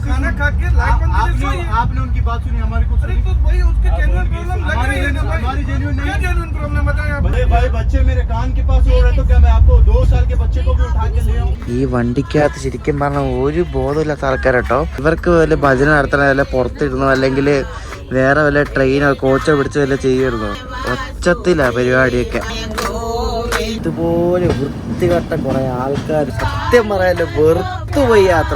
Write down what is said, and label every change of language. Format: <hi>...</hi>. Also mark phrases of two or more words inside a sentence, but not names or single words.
<hi>खा के लाइट बंद कर दो। आपने उनकी बात सुनी, हमारी कुछ अरे तो भाई उसके</hi> <en>genuine problem</en> <hi>लग रही है ना भाई। हमारी जेन्युइन नहीं, क्या</hi> <en>genuine problem</en> <hi>बताएं आप? बड़े भाई बच्चे मेरे कान के पास हो रहे तो क्या मैं आपको 2 साल के बच्चे को भी उठा के ले आऊं?</hi> <ml>ഈ വണ്ടിക്കകത്ത് ശരിക്കും പറഞ്ഞാൽ ഒരു ബോധമില്ലാത്ത ആൾക്കാരട്ടോ. ഇവർക്ക് വല്ല ഭജന നടത്തണ വല്ല പുറത്തിരുന്നോ അല്ലെങ്കിൽ വേറെ വല്ല ട്രെയിനോ കോച്ചോ പിടിച്ചോ വല്ല ചെയ്യുമായിരുന്നോ? ഒച്ചത്തിലാ പരിപാടിയൊക്കെ. ഇതുപോലെ വൃത്തികെട്ട കുറെ ആൾക്കാർ, സത്യം പറയാലോ വെറുത്തുപോയി യാത്ര.</ml>